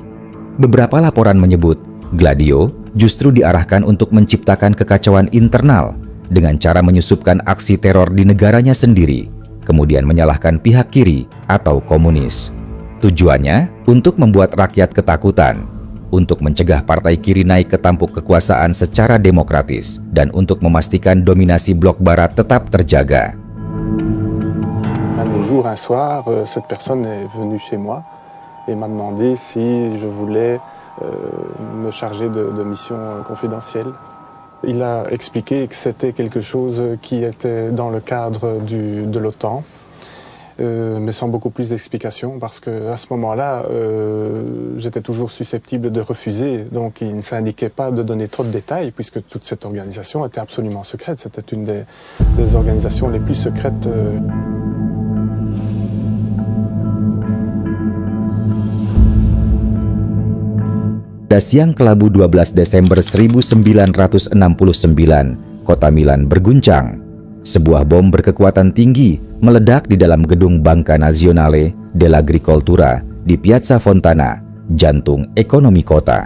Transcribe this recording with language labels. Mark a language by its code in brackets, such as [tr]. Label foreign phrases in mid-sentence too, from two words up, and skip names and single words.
[id] Beberapa laporan menyebut Gladio justru diarahkan untuk menciptakan kekacauan internal dengan cara menyusupkan aksi teror di negaranya sendiri, kemudian menyalahkan pihak kiri atau komunis. Tujuannya untuk membuat rakyat ketakutan, untuk mencegah partai kiri naik ke tampuk kekuasaan secara demokratis, dan untuk memastikan dominasi blok barat tetap terjaga. [fr] Un jour, un soir, cette personne est venue chez moi et m'a demandé si je voulais me charger de missions confidentielles. Il a expliqué que c'était quelque chose qui était dans le cadre de l'OTAN, mais sans beaucoup plus d'explications, parce qu'à ce moment-là, j'étais toujours susceptible de refuser, donc il ne s'indiquait pas de donner trop de détails, puisque toute cette organisation était absolument secrète. C'était une des organisations les plus secrètes. [id] Pada siang kelabu 12 Desember 1969, kota Milan berguncang. Sebuah bom berkekuatan tinggi meledak di dalam gedung Banca Nazionale dell'Agricoltura di Piazza Fontana, jantung ekonomi kota.